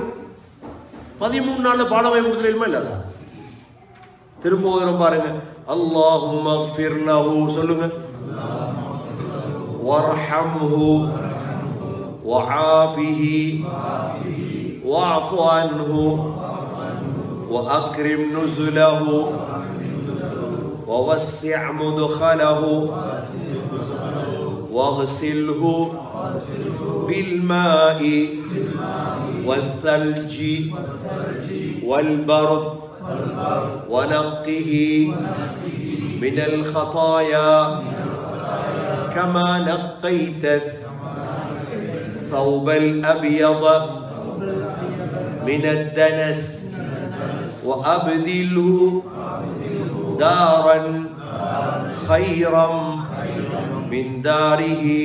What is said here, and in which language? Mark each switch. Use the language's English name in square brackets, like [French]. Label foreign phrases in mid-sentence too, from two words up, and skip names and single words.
[Tamil] 13 நாள்ல பாடம் வாங்கி கொடுத்துருமா இல்ல? திரும்ப பாருங்க. [Arabic] اللهم اغفر له சொல்லுங்க, وارحمه وعافه واعف عنه وأكرم نزله ووسع مدخله واغسله بالماء والثلج والبرد ونقه من الخطايا كما نقيت الثوب الأبيض من الدنس وأبدله دارا خيرا من داره